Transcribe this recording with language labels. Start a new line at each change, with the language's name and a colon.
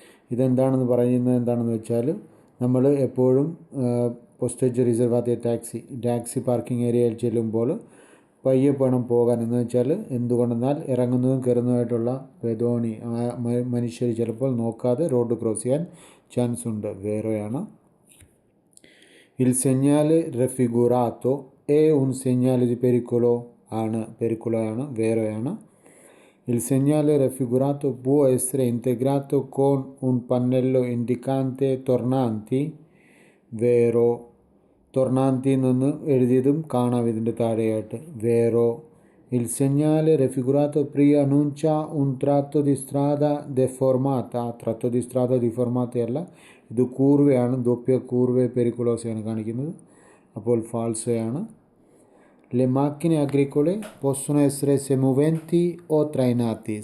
Malayalam: ഇതെന്താണെന്ന് പറയുന്നത് എന്താണെന്ന് വെച്ചാൽ നമ്മൾ എപ്പോഴും പോസ്റ്റേജ് റിസർവാത്തിയ ടാക്സി പാർക്കിംഗ് ഏരിയയിൽ ചെല്ലുമ്പോൾ പയ്യെ വേണം പോകാൻ. എന്ന് വെച്ചാൽ എന്തുകൊണ്ടെന്നാൽ ഇറങ്ങുന്നതും കയറുന്നതുമായിട്ടുള്ള പെദോണി മനുഷ്യർ ചിലപ്പോൾ നോക്കാതെ റോഡ് ക്രോസ് ചെയ്യാൻ ചാൻസ് ഉണ്ട്. വേറെയാണ്.
Italian: Il segnale raffigurato è un segnale di pericolo
Malayalam: ആണ്. വേറെയാണ്.
Italian: Il segnale raffigurato può essere integrato con un pannello indicante tornanti.
Malayalam: വേറോ? ടൊർണാന്തി നിന്ന് എഴുതിയതും കാണാം ഇതിൻ്റെ താഴെയായിട്ട്. വേറോ?
Italian: Il segnale raffigurato preannuncia un tratto di strada deformata. tratto di strada deformata
Malayalam: അല്ല, ഇത് കൂർവയാണ്. doppia curve pericolosയാണ് കാണിക്കുന്നത്. അപ്പോൾ ഫാൾസോയാണ്.
Italian: Le macchine agricole possono essere semoventi o trainati.